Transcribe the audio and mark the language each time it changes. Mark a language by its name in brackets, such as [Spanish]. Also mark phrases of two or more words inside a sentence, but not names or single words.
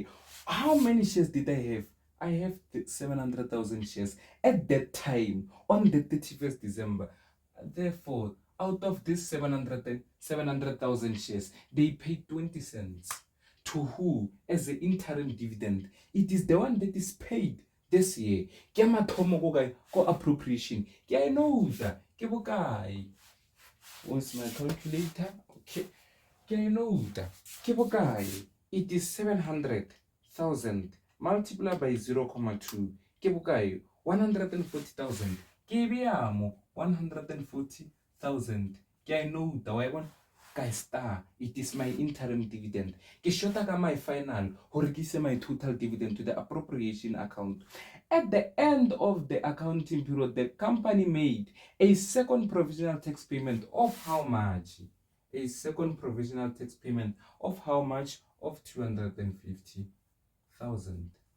[English] How many shares did I have? I have 700,000 shares at that time on the 31st December. Therefore, out of this 700,000 shares, they paid 20 cents. To who? As the interim dividend. It is the one that is paid this year. [Southern Sotho] Ke mathomo ko appropriation. [English] Ke I know that. [Southern Sotho] Ke bokae? [English] Where's my calculator? Okay. Ke I know that. [Southern Sotho] Ke bokae? [English] It is 700,000 multiplied by 0.2. [Southern Sotho] Ke bokae? 140,000. Ke beamo 140,000. [English] Ke I know that. Why one? Star, it is my interim dividend. [Southern Sotho] Ke shota ka [English] my final [Southern Sotho] hore ke ise [English] my total dividend to the appropriation account. At the end of the accounting period, the company made a second provisional tax payment of how much? A second provisional tax payment of how much? Of 250,000.